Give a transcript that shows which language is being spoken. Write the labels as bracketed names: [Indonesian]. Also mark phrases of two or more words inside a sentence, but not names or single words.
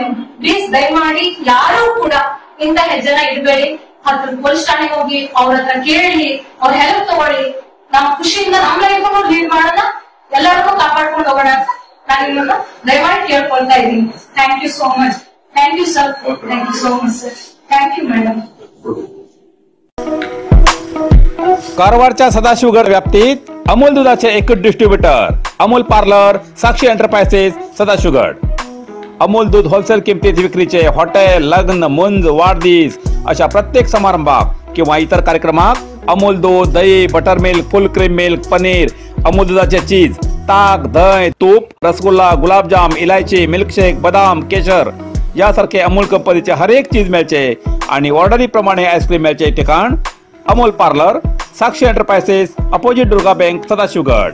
[Kannada] ಪ್ಲೀಸ್ ದಯಮಾಡಿ ಯಾರು ಕೂಡ ಇಂತ ಹೆಜ್ಜೆನ ಇಡ್ಬೇಡಿ, ಹತ್ರ ಪೊಲೀಸ್ ಠಾಣೆಗೆ ಹೋಗಿ ಅವ್ರ ಹತ್ರ ಕೇಳಿ, ಅವ್ರ ಹೆಲ್ಪ್ ತಗೊಳ್ಳಿ, ನಾವು ಖುಷಿಯಿಂದ ನಮ್ [English] life lead [Kannada] ಮಾಡೋಣ, ಎಲ್ಲರಿಗೂ ಕಾಪಾಡ್ಕೊಂಡು ಹೋಗೋಣ ಅಂತ ನಾನು ನಿಮ್ಮನ್ನ ದಯಮಾಡಿ ಕೇಳ್ಕೊಳ್ತಾ ಇದ್ದೀನಿ। [English] thank you so much. thank you sir, thank you so much sir, thank you madam. [Marathi] कारवारच्या सदाशिवगड व्याप्तीत अमूल दुधाचे एकच डिस्ट्रीब्युटर अमूल पार्लर, साक्षी एंटरप्राइजेस, सदाशिवगड। अमूल दूध होलसेल किमतीत विक्रीचे हॉटेल, लग्न, मुंज, वाढदिवस अशा प्रत्येक समारंभात किंवा इतर कार्यक्रमात अमूल दूध, दही, [English] butter milk, full cream milk, [Marathi] पनीर, अमूल दुधाचे चीज, ताक, दही, तूप, रसगुल्ला, गुलाबजाम, इलायची, मिल्कशेक, बदाम, केशर यासारखे अमूल कंपनीचे [Hindi] हर एक चीज [Marathi] मिळते आणि ऑर्डरी प्रमाणे आईस्क्रीम मिळचे ठिकाण अमूल पार्लर, साक्षी एंटरप्राइजेस, अपोजिट दुर्गा बँक, सदाशिवगड।